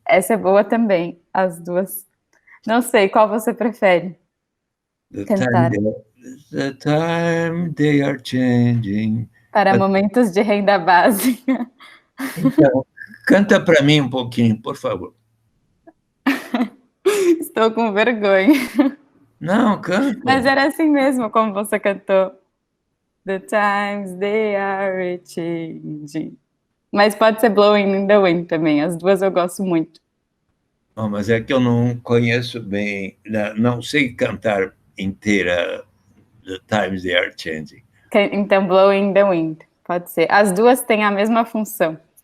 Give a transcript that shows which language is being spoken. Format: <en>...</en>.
<pt>Essa é boa também, as duas. Não sei, qual você prefere cantar?</pt> <en>The time they are changing.</en> <pt>Para momentos de renda básica. Então, canta para mim um pouquinho, por favor. Estou com vergonha. Não, canta. Mas era assim mesmo como você cantou.</pt> <en>The times they are changing.</en> <pt>Mas pode ser Blowing in the Wind também, as duas eu gosto muito. Oh, mas é que eu não conheço bem, não sei cantar inteira The Times They Are Changing. Então, Blowing in the Wind, pode ser. As duas têm a mesma função.</pt>